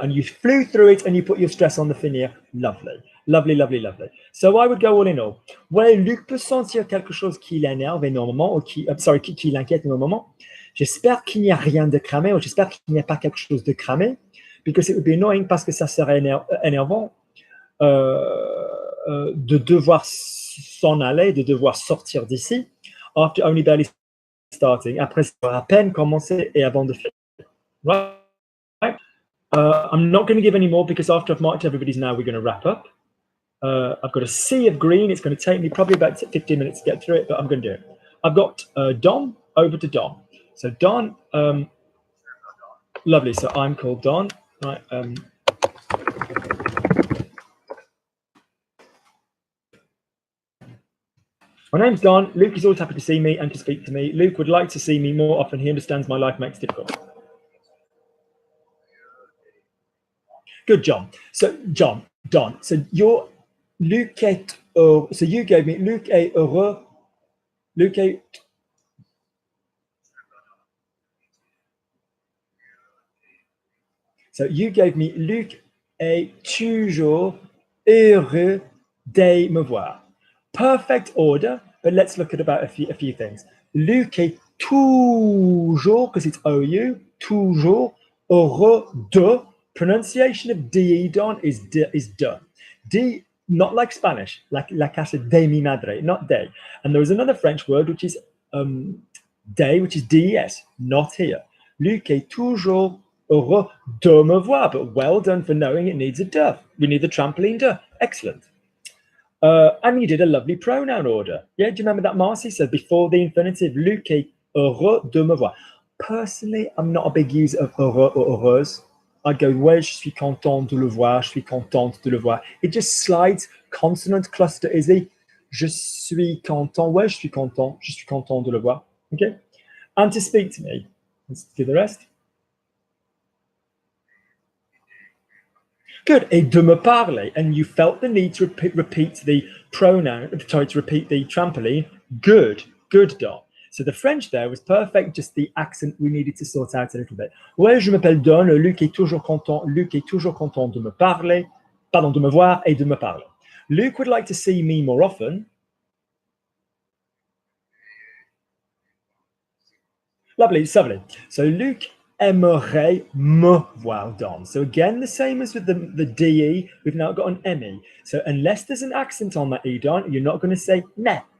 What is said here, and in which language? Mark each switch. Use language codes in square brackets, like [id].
[en] And you flew through it and you put your stress on the finir. Lovely, lovely, lovely, lovely. So I would go all in all. [fr] Ouais, Luc peut sentir quelque chose qui l'énerve énormément, ou qui l'inquiète énormément. J'espère qu'il n'y a rien de cramé, ou j'espère qu'il n'y a pas quelque chose de cramé, [en] because it would be annoying, [fr] parce que ça serait énervant de devoir s'en aller, de devoir sortir d'ici, [en] after only barely starting, [fr] après à peine commencé et avant de finir. [en] Right? I'm not going to give any more because after I've marked everybody's now, we're going to wrap up. I've got a sea of green. It's going to take me probably about 15 minutes to get through it, but I'm going to do it. I've got Don, over to Don. So Don, lovely. So I'm called Don. Right. My name's Don. Luke is always happy to see me and to speak to me. Luke would like to see me more often. He understands my life makes it difficult. Good, John. So Don. So you're [fr] Luke est heureux. [en] So you gave me Luke est heureux. Luke est. So you gave me [fr] Luc est toujours heureux de me voir. [en] Perfect order, but let's look at about a few things. [fr] Luc est toujours, [en] because it's OU, [fr] toujours heureux de. [en] Pronunciation of DE, Don, is de. D, not like Spanish, like [es] la casa de mi madre, [en] not de. And there is another French word which is de, which is DES, not here. [fr] Luc est toujours heureux de me voir, [en] but well done for knowing it needs a de. We need the trampoline de. Excellent. And you did a lovely pronoun order. Yeah, do you remember that, Marcy? So before the infinitive, [fr] Luc est heureux de me voir. [en] Personally, I'm not a big user of [fr] heureux or heureuse. [en] I'd go, [fr] ouais, je suis content de le voir, je suis contente de le voir. [en] It just slides, consonant cluster easy. [fr] Je suis content, ouais, je suis content de le voir. [en] Okay? And to speak to me. Let's do the rest. Good. [fr] Et de me parler. [en] And you felt the need to repeat the pronoun, to repeat the trampoline. Good. Good, Don. So the French there was perfect, just the accent we needed to sort out a little bit. [fr] Ouais, je m'appelle Don, Luc est toujours content de me parler, pardon, de me voir et de me parler. [en] Luke would like to see me more often. Lovely. So [fr] Luke aimerait me voir, Don. [en] So again, the same as with the DE, we've now got an ME. So unless there's an accent on that E, Don, you're not going to say ne.